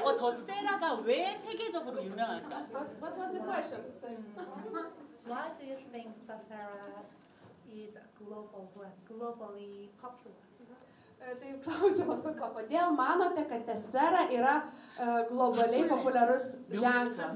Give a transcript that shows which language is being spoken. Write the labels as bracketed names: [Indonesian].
[Korean] 더세라가 왜 세계적으로 유명할까? [English] What was the question? Why do you think Tessera is a global brand, globally popular? [Lithuanian] Tai klausimas, kodėl manote, kad Tessera yra globaliai populiarus ženklas?